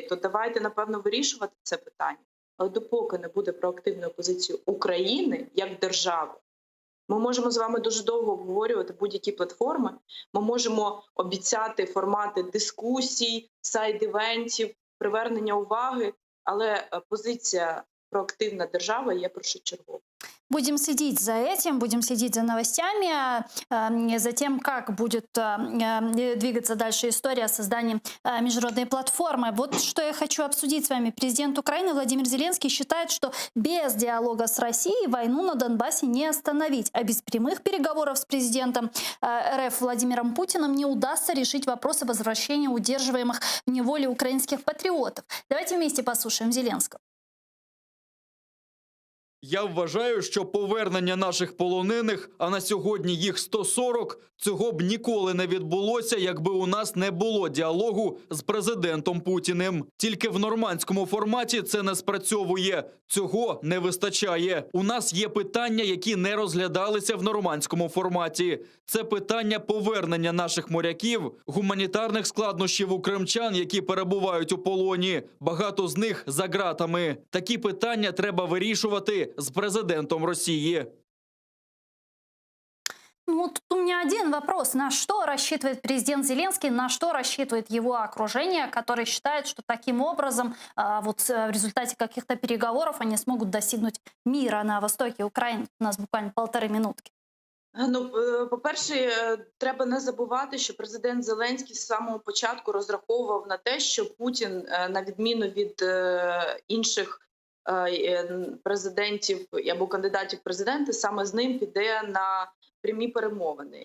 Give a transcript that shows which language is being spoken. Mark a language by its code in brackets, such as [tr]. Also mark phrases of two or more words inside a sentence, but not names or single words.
[uk] То давайте, напевно, вирішувати це питання. Але допоки не буде проактивної позиції України як держави, ми можемо з вами дуже довго обговорювати будь-які платформи, ми можемо обіцяти формати дискусій, сайд-івентів, привернення уваги, але позиція проактивна держава є першочергова. [ru] Будем следить за этим, будем следить за новостями, за тем, как будет двигаться дальше история о создании международной платформы. Вот что я хочу обсудить с вами. Президент Украины Владимир Зеленский считает, что без диалога с Россией войну на Донбассе не остановить, а без прямых переговоров с президентом РФ Владимиром Путиным не удастся решить вопросы возвращения удерживаемых в неволе украинских патриотов. Давайте вместе послушаем Зеленского. [uk] Я вважаю, що повернення наших полонених, а на сьогодні їх 140, цього б ніколи не відбулося, якби у нас не було діалогу з президентом Путіним. Тільки в нормандському форматі це не спрацьовує. Цього не вистачає. У нас є питання, які не розглядалися в нормандському форматі. Це питання повернення наших моряків, гуманітарних складнощів у кримчан, які перебувають у полоні. Багато з них за ґратами. Такі питання треба вирішувати з президентом Росії. Ну, [ru] вот тут у меня один вопрос. На что рассчитывает президент Зеленский, на что рассчитывает его окружение, которое считает, что таким образом в результате каких-то переговоров они смогут достигнуть мира на востоке Украины? У нас буквально 1,5 минутки. Ну, [uk] по-перше, треба не забувати, що президент Зеленський з самого початку розраховував на те, що Путін, на відміну від інших президентів або кандидатів в президенти, саме з ним піде на прямі перемовини.